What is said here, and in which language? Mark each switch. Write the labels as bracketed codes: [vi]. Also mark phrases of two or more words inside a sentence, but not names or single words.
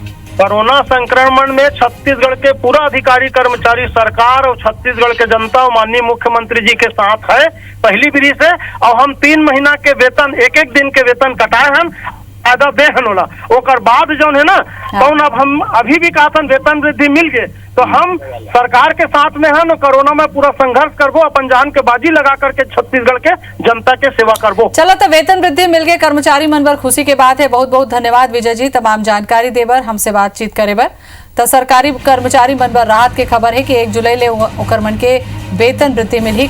[hne] कोरोना संक्रमण में छत्तीसगढ़ के पूरा अधिकारी कर्मचारी सरकार और छत्तीसगढ़ के जनता और माननीय मुख्यमंत्री जी के साथ है पहली विधि से। और हम 3 महीना के वेतन, एक दिन के वेतन कटाए हैं, फायदा बेहन होला। ओकर बाद जो है ना, कौन अब हम अभी भी कहा था वेतन वृद्धि मिल गए तो हम सरकार के साथ में है, कोरोना में पूरा संघर्ष करबो, अपन जान के बाजी लगा करके छत्तीसगढ़ के जनता के सेवा करबो। चलो, तो वेतन वृद्धि मिल गए, कर्मचारी मन बर खुशी के बात है। बहुत बहुत धन्यवाद विजय जी तमाम जानकारी देबर, हमसे बातचीत करे बर। तो सरकारी कर्मचारी मन बर राहत की खबर है कि 1 जुलाई ले ओकर मन के वेतन वृद्धि मिली।